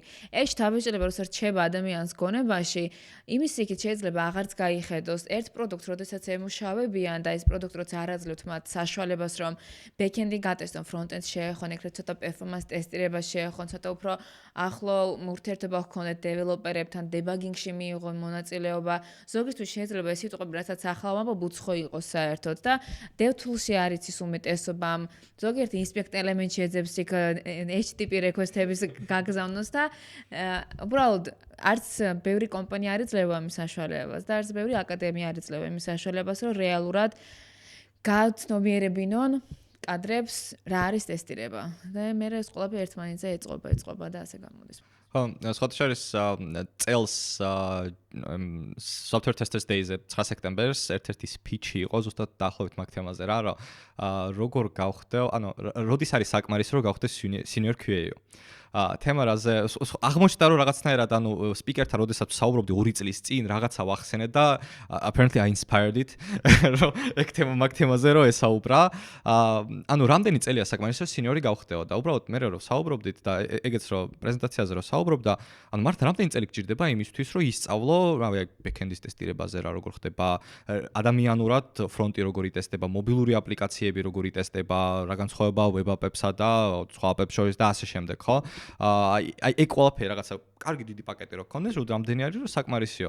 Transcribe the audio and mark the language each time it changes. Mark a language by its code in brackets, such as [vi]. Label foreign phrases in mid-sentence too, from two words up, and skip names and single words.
[ka] ეს თავისუფლება როცა რჩება ადამიანს გონებაში, იმის იქით შეიძლება აღარც გაიხედოს ერთ პროდუქტს, როდესაც ემუშავებიან და ეს პროდუქტი როცა არ აძლევთ მათ საშუალებას, რომ ბექენდი გატესტონ, ფრონტენდს შეეხონ, ეგრეთ ცოტა პერფორმანს ტესტირება შეეხონ, ცოტა უფრო ახლო ურთიერთობა ჰქონდეთ დეველოპერებთან, დებაგინგში მიიღონ მონაწილეობა. ზოგისთვის შეიძლება ეს სიტყვები, რასაც ახლა ვამბობ, უცხო იყოს საერთოდ და DevTools-ში არ იცის უმეტესობა, ზოგიერთი [en] inspect element- [ka] ში ეძებს იქ [en] HTTP request- [ka] ების გაგზავნოს და უბრალოდ არც ბევრი კომპანია არ იძლევა ამის საშუალებას და არც ბევრი აკადემია არ იძლევა ამის საშუალებას, რომ რეალურად გაცნობიერებინონ კადრებს რა არის ტესტირება. და მე ეს ყველაფერი ერთმანეთზე ეწყობა და ასე გამოდის. ხო, სხვათა შორის წელს Software Testers Days-ზე 9 სექტემბერს ერთ-ერთი სპიჩი იყო ზუსტად დაახლოებით მაგ თემაზე რა, რომ როგორ გავხდე, ანუ როდის არის საკმარისი რომ გავხდე [en] senior QA- [ka] ო. თემა რაზე აღმოჩნდა რომ რაღაცნაირად ანუ სპიკერთან როდესაც საუბრობდი 2 წლის წინ რაღაცა ვახსენე და [en] apparently I inspired it [ka] რომ ეგ თემა მაგ თემაზე რომ ესაუბრა ანუ რამდენი წელია საკმარისი რომ სინიორი გავხდეო და უბრალოდ მე რომ საუბრობდით და ეგეც რომ პრეზენტაციაზე რომ საუბრობდა ანუ მართლა რამდენი წელი გჭირდება იმისთვის რომ ისწავლო რავი ბექენდის ტესტირებაზე რა როგორ ხდება ადამიანურად ფრონტი როგორ იტესტება მობილური აპლიკაციები როგორ იტესტება რა განსხვავებაა ვებ აპებსა და სხვა აპებს შორის და ასე შემდეგ ხო აი ეგ ყველაფერი რაღაცა კარგი დიდი პაკეტი რო გქონდეს, რომ რამდენი არის რომ საკმარისიო.